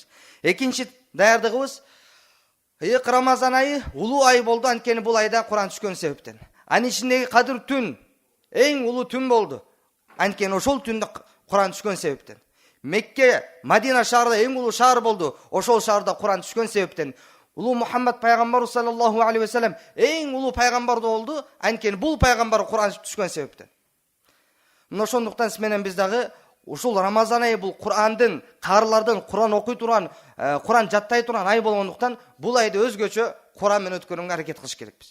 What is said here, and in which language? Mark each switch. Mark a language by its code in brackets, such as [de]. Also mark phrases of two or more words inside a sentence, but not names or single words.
[ky] Экинчи даярдыгыбыз, Рамазан айы улуу ай болду, анткени бул айда Куран түшкөн себептен. Анын ичиндеги Кадыр түн эң улуу түн болду, анткени ошол түндө Куран түшкөн себептен. Мекке, Мадина шаарда эң улуу шаар болду, ошол шаарда Куран түшкөн себептен. Улуу Мухаммад пайгамбар [ar] صلى الله عليه وسلم [ky] эң улуу пайгамбар болду, анткени бул пайгамбар Куран түшкөн себептен. Мына ошондуктан менен биз дагы ушул Рамазан айы бул Курандын, карылардын Куран окуй турган, Куран жаттай турган ай болгондуктан бул айды өзгөчө Куран менен өткөргөнгө аракет кылыш керекпиз.